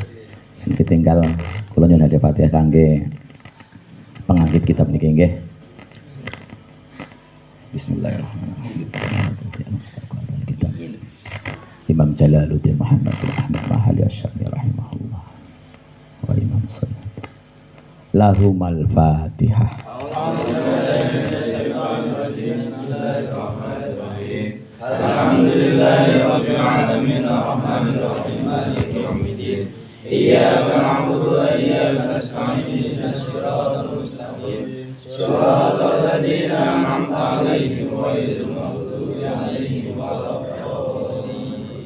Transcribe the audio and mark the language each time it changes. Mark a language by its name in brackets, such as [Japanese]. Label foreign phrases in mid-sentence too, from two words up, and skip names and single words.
[Javanese] Sing ketinggal kula nyuwun hadiah Fatihah kangge pengangkit kitab niki nggih. [Arabic] بسم الله الرحمن الرحيم. كتاب الإمام جلال الدين محمد بن أحمد المحلي الشافعي رحمه الله والإمام السيد لهما الفاتحة. الحمد لله رب العالمين الرحمن الرحيم مالك يوم الدين إياك نعبد وإياك نستعين اهدنا الصراط المستقيم صراط الذين أنعمت عليهم غير المغضوب عليهم ولا الضالين.